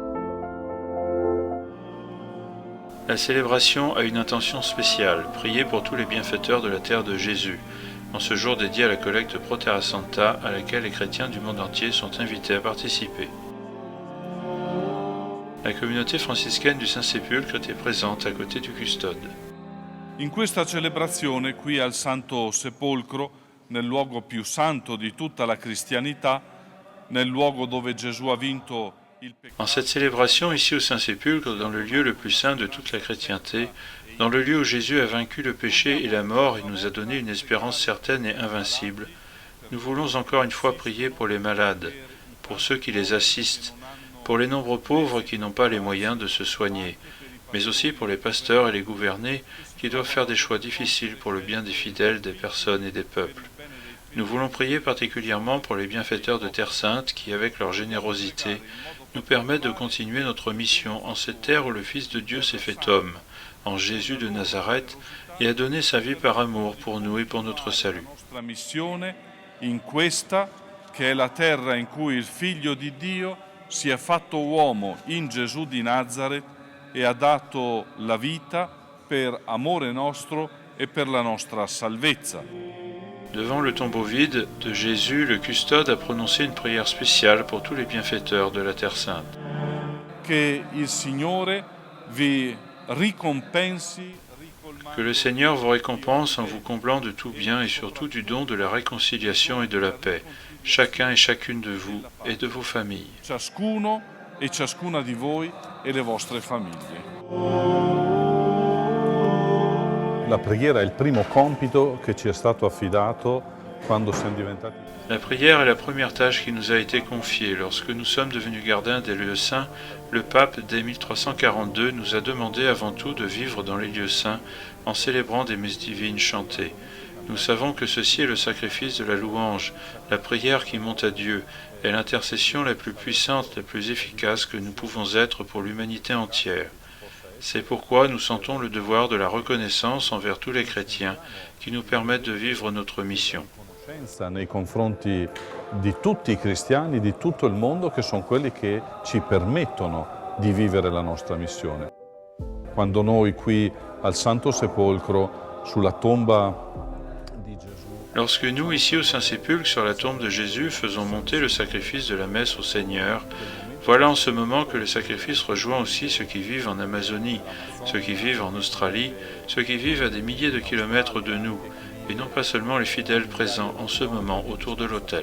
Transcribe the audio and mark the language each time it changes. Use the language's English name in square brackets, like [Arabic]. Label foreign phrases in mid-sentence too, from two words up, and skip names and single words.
[French] La célébration a une intention spéciale, prier pour tous les bienfaiteurs de la terre de Jésus, en ce jour dédié à la collecte Pro Terra Santa à laquelle les chrétiens du monde entier sont invités à participer. La communauté franciscaine du Saint-Sépulcre était présente à côté du custode. [Italian] In questa celebrazione qui al Santo Sepolcro, nel luogo più santo di tutta la cristianità, nel luogo dove Gesù ha vinto il peccato. [French] En cette célébration ici au Saint-Sépulcre, dans le lieu le plus saint de toute la chrétienté, dans le lieu où Jésus a vaincu le péché et la mort et nous a donné une espérance certaine et invincible, nous voulons encore une fois prier pour les malades, pour ceux qui les assistent, pour les nombreux pauvres qui n'ont pas les moyens de se soigner, mais aussi pour les pasteurs et les gouvernés qui doivent faire des choix difficiles pour le bien des fidèles, des personnes et des peuples. Nous voulons prier particulièrement pour les bienfaiteurs de Terre Sainte qui, avec leur générosité, nous permettent de continuer notre mission en cette terre où le Fils de Dieu s'est fait homme, en Jésus de Nazareth, et a donné sa vie par amour pour nous et pour notre salut. [Italian] La nostra missione in questa, che è la terra in cui il Figlio di Dio si è fatto uomo in Gesù di Nazareth e ha dato la vita per amore nostro e per la nostra salvezza. [French] Devant le tombeau vide de Jésus, le custode a prononcé une prière spéciale pour tous les bienfaiteurs de la Terre Sainte. [Italian] Che il Signore vi ricompensi. [French] Que le Seigneur vous récompense en vous comblant de tout bien et surtout du don de la réconciliation et de la paix, chacun et chacune de vous et de vos familles. [Italian] Ciascuno e ciascuna di voi e le vostre famiglie. La preghiera è il primo compito che ci è stato affidato quando siamo diventati. [French] La prière est la première tâche qui nous a été confiée. Lorsque nous sommes devenus gardiens des lieux saints, le pape, dès 1342, nous a demandé avant tout de vivre dans les lieux saints en célébrant des messes divines chantées. Nous savons que ceci est le sacrifice de la louange, la prière qui monte à Dieu, est l'intercession la plus puissante, la plus efficace que nous pouvons être pour l'humanité entière. C'est pourquoi nous sentons le devoir de la reconnaissance envers tous les chrétiens qui nous permettent de vivre notre mission. [Italian] Nei confronti di tutti i cristiani di tutto il mondo che sono quelli che ci permettono di vivere la nostra missione. Quando noi qui al Santo Sepolcro sulla tomba di Gesù. [French] Lorsque nous ici au Saint-Sépulcre sur la tombe de Jésus faisons monter le sacrifice de la messe au Seigneur, voilà en ce moment que le sacrifice rejoint aussi ceux qui vivent en Amazonie, ceux qui vivent en Australie, ceux qui vivent à des milliers de kilomètres de nous, et non pas seulement les fidèles présents en ce moment autour de l'autel.